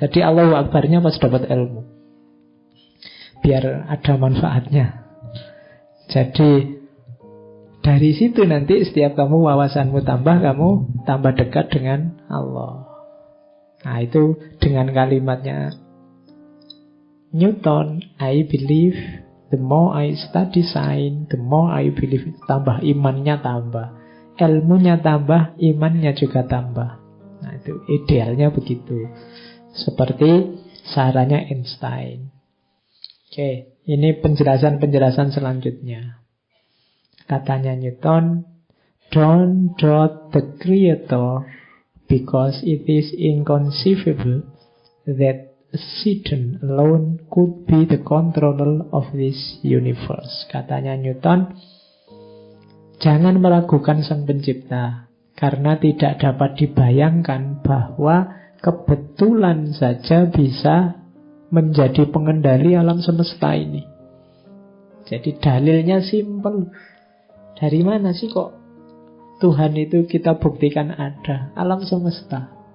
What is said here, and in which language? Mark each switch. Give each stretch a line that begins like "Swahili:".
Indonesian: Jadi Allahu Akbarnya pas dapat ilmu, biar ada manfaatnya. Jadi dari situ nanti setiap kamu wawasanmu tambah, kamu tambah dekat dengan Allah. Nah itu dengan kalimatnya Newton,
English: I believe The more I study science, the more I believe.
Indonesian: Tambah imannya tambah. Ilmunya tambah, imannya juga tambah. Nah itu idealnya begitu. Seperti sarannya Einstein. Oke, ini penjelasan-penjelasan selanjutnya. Katanya
English: Newton, don't doubt the Creator because it is inconceivable that Satan alone could be the controller of this universe.
Indonesian: Katanya Newton, jangan meragukan Sang Pencipta, karena tidak dapat dibayangkan bahwa kebetulan saja bisa menjadi pengendali alam semesta ini. Jadi dalilnya simpel. Dari mana sih kok Tuhan itu kita buktikan ada? Alam semesta.